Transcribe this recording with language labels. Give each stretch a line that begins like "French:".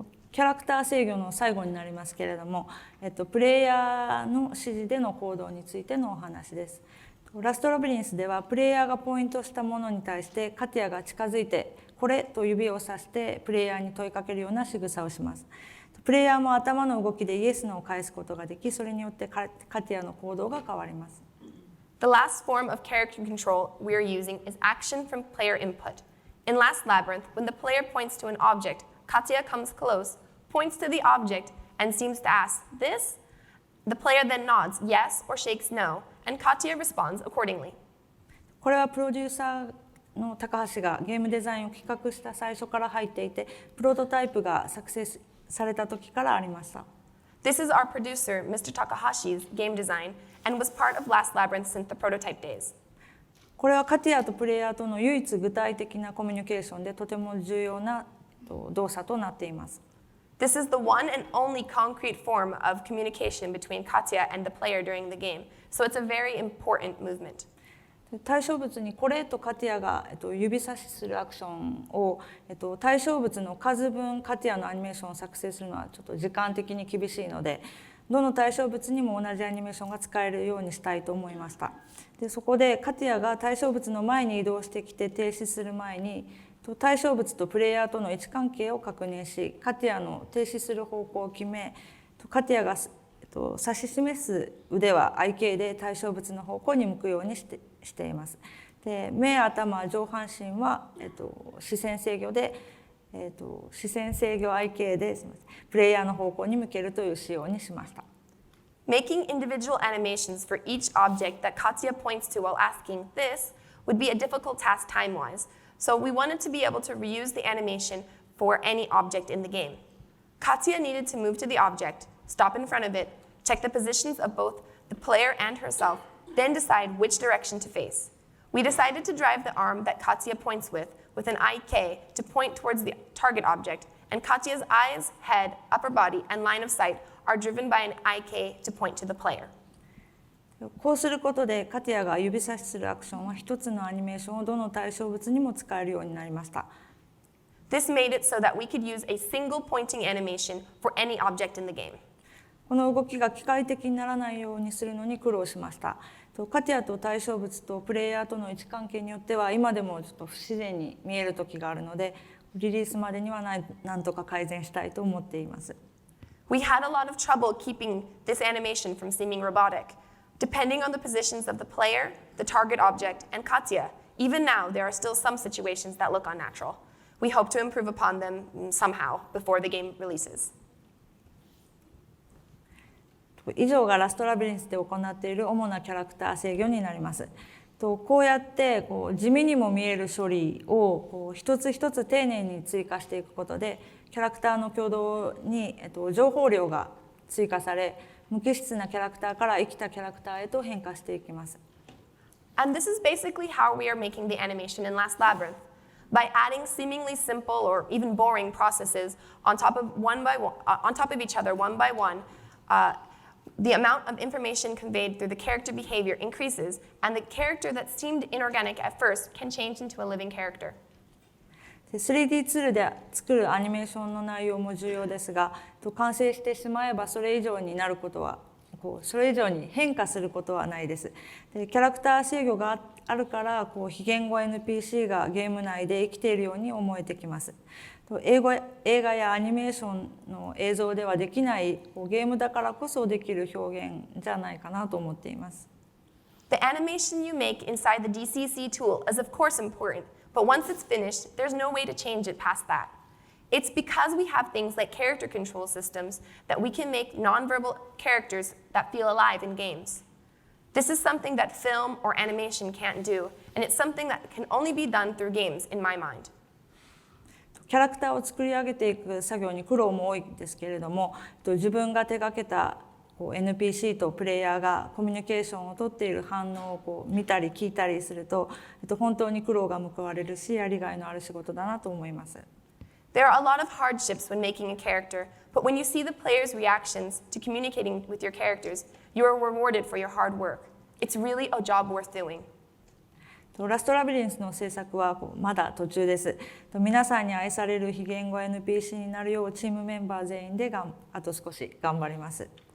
Japanese: キャラクター制御の最後になりますけれども、プレイヤーの指示での行動についてのお話です。ラストラビリンスではプレイヤーがポイントしたものに対してカティアが近づいてこれと指をさしてプレイヤーに問いかけるような仕草をします。プレイヤーも頭の動きでイエスノを返すことができ、それによってカティアの行動が変わります。
English: The last form of character control we are using is action from player input. In Last Labyrinth, when the player points to an object, Katya comes close, points to the object, and seems to ask, "This?" The player then nods yes or shakes no, and Katya responds accordingly.
Japanese: これはプロデューサーの高橋がゲームデザインを企画した最初から入っていて、プロトタイプが作成された時からありました。
English: This is our producer, Mr. Takahashi's game design, and was part of Last Labyrinth since the prototype days.
Japanese: これはカティアとプレイヤーとの唯一具体的なコミュニケーションでとても重要な動作となっています。
English: This is the one and only concrete form of communication between Katya and the player during the game, so it's a very important movement.
Japanese: 対象物にこれとカティアが指差しするアクションを対象物の数分カティアのアニメーションを作成するのはちょっと時間的に厳しいので、どの対象物にも同じアニメーションが使えるようにしたいと思いました。でそこでカティアが対象物の前に移動してきて停止する前に対象物とプレイヤーとの位置関係を確認し、カティアの停止する方向を決め、カティアが指し示す腕は IK で対象物の方向に向くようにしています。で目、頭、上半身は、視線制御で、視線制御 IK でプレイヤーの方向に向けるという仕様にしました。
English: Making individual animations for each object that Katya points to while asking this would be a difficult task time-wise, so we wanted to be able to reuse the animation for any object in the game. Katya needed to move to the object, stop in front of it, check the positions of both the player and herself, then decide which direction to face. We decided to drive the arm that Katya points with an IK to point towards the target object, and Katya's eyes, head, upper body, and line of sight are driven by an IK to point to the player.
Japanese: こうすることでカティアが指差しするアクションは一つのアニメーションをどの対象物にも使えるようになりました。
English: This made it so that we could use a single pointing animation for any object in the game.
Japanese: この動きが機械的にならないようにするのに苦労しました。カティアと対象物とプレイヤーとの位置関係によっては今でもちょっと不自然に見える時があるので、リリースまでには何とか改善したいと思っています。
English: We had a lot of trouble keeping this animation from seeming robotic. Depending on the positions of the player, the target object, and Katya, even now there are still some situations that look unnatural. We hope to improve upon them somehow before the game releases.
Japanese: 以上がラストラビリンスで行っている主なキャラクター制御になります。こうやって地味にも見える処理を一つ一つ丁寧に追加していくことで、キャラクターの挙動に情報量が追加され、無機質なキャラクターから生きたキャラクターへと変化していきます。
English: And this is basically how we are making the animation in Last Labyrinth. By adding seemingly simple or even boring processes on top of each other one by one, the amount of information conveyed through the character behavior increases, and the character that seemed inorganic at first can change into a living character.
Japanese: 3D ツールで作るアニメーションの内容も重要ですが、完成してしまえばそれ以上になることは、それ以上に変化することはないです。でキャラクター制御があるから非言語 NPC がゲーム内で生きているように思えてきます。映画やアニメーションの映像ではできないゲームだからこそできる表現じゃないかなと思っています。
English: The animation you make inside the DCC tool is of course important, but once it's finished, there's no way to change it past that. It's because we have things like character control systems that we can make nonverbal characters that feel alive in games. This is something that film or animation can't do, and it's something that can only be done through games, in my mind.
Japanese: キャラクターを作り上げていく作業に苦労も多いんですけれども、自分が手がけたNPC とプレイヤーがコミュニケーションをとっている反応を見たり聞いたりすると、本当に苦労が報われるし、やりがいのある仕事だなと思います。
English: There are a lot of hardships when making a character, but when you see the players' reactions to communicating with your characters, you are rewarded for your hard work. It's really a job worth doing.
Japanese: ラストラビリンスの制作はまだ途中です。皆さんに愛される非言語 NPC になるようチームメンバー全員であと少し頑張ります。